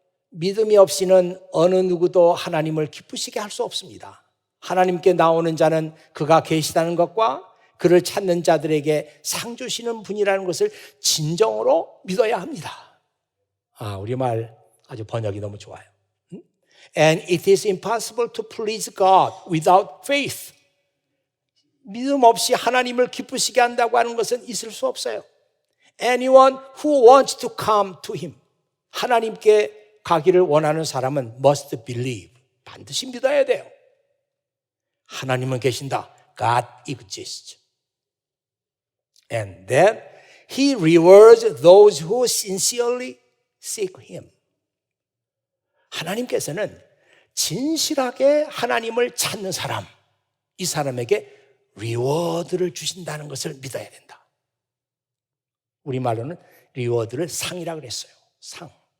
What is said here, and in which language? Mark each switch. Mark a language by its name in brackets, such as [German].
[Korean] 믿음이 없이는 어느 누구도 하나님을 기쁘시게 할 수 없습니다. 하나님께 나오는 자는 그가 계시다는 것과 그를 찾는 자들에게 상 주시는 분이라는 것을 진정으로 믿어야 합니다. 아, 우리말 아주 번역이 너무 좋아요. [English] And it is impossible to please God without faith. [Korean] 믿음 없이 하나님을 기쁘시게 한다고 하는 것은 있을 수 없어요. [English] Anyone who wants to come to Him. [Korean] 하나님께 가기를 원하는 사람은 [English] must believe. [Korean] 반드시 믿어야 돼요. 하나님은 계신다. [English] God exists. And that He rewards those who sincerely seek Him. [Korean] 하나님께서는 진실하게 하나님을 찾는 사람, 이 사람에게 리워드를 주신다는 것을 믿어야 된다. 우리말로는 리워드를 상이라고 그랬어요. 상.